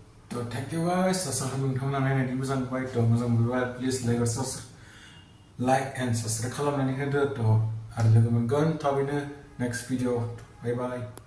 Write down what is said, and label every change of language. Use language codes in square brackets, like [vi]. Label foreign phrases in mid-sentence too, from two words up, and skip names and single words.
[en] So thank you guys. [brx] Asa nonton naयनायनि मोजां मोनबाय थ' मोजां मोनोबा [en] please like and subscribe [brx] खालामनानै होदो थ' आरो लोगो मोनगोन थाबैनो [en] next video. Bye bye.